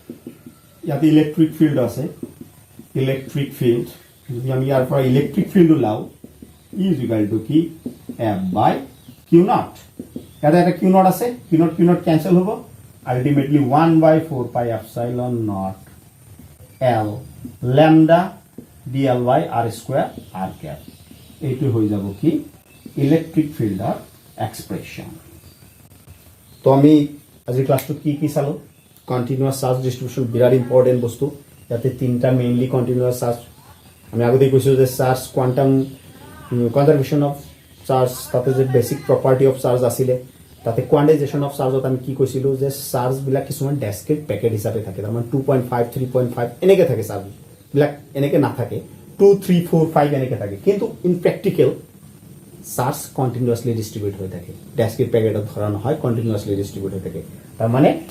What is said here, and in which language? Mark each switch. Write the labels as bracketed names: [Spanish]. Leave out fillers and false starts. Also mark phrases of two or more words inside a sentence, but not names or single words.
[English] electric field [Assamese] যদি আমি ইয়াৰ পৰা [English] electric field [Assamese] লাও [English] is equal to [Assamese] কি [English] F by q naught [Assamese] ইয়াতে এটা [English] q naught [Assamese] আছে [English] q naught cancel [Assamese] হ'ব আলটিমেটলি [English] 1 by 4 pi epsilon naught L lambda dl by r square r cap [Assamese] এইটো হৈ যাব কি [English] electric field expression [Assamese] তো আমি আজিৰ ক্লাছটো কি চালো [English] continuous charge distribution [Assamese] বিৰাট ইম্পৰ্টেন্ট বস্তু ইয়াতে তিনটা [English] mainly continuous charge [Assamese] আমি আগতে কৈছো যে [English] charge quantum conservation of charge [Assamese] তাতে যে [English] basic property of charge [Assamese] আছিলে তাতে [English] quantization of charge [Assamese] আমি কি কৈছিলো যে চাৰ্জ বিলাক কিছুমান [English] discrete packet [Assamese] হিচাপে থাকে তাৰমানে 2.5 3.5 এনেকে থাকে চাৰ্জ বিলাক এনেকে নাথাকে 2 3 4 5 এনেকে থাকে কিন্তু [English] in practical charge continuously distribute [Assamese] হৈ থাকে [English] discrete packet [Assamese] ধৰা নহয় [English] continuously distribute [Assamese] হৈ থাকে তাৰ মানে